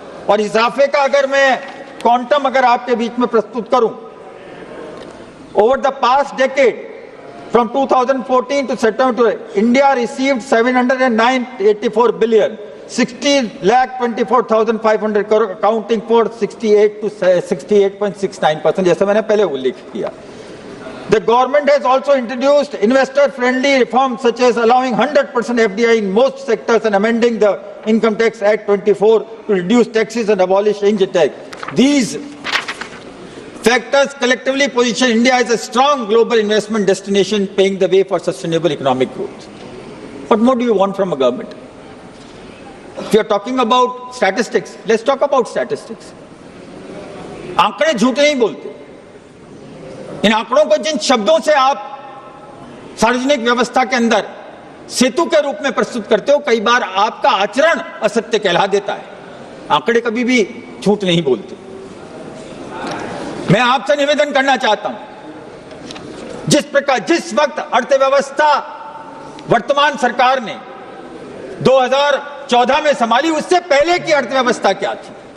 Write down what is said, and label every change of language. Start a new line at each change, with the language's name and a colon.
Hindi: और इजाफे का अगर मैं क्वांटम अगर आपके बीच में प्रस्तुत करूं,
English: over the past decade from 2014 to September, India received 784 billion, 60,24,500 crore, accounting for 68 to 68.69%,
Hindi: जैसा मैंने पहले उल्लेख किया।
English: The government has also introduced investor-friendly reforms such as allowing 100% FDI in most sectors and amending the Income Tax Act 24 to reduce taxes and abolish income tax. These factors collectively position India as a strong global investment destination, paving the way for sustainable economic growth. What more do you want from a government? If you are talking about statistics, let's talk about statistics.
Hindi: आंकड़े झूठ नहीं बोलते। इन आंकड़ों को जिन शब्दों से आप सार्वजनिक व्यवस्था के अंदर सेतु के रूप में प्रस्तुत करते हो, कई बार आपका आचरण असत्य कहला देता है। आंकड़े कभी भी झूठ नहीं बोलते। मैं आपसे निवेदन करना चाहता हूं, जिस वक्त अर्थव्यवस्था वर्तमान सरकार ने 2014 में संभाली, उससे पहले की अर्थव्यवस्था क्या थी?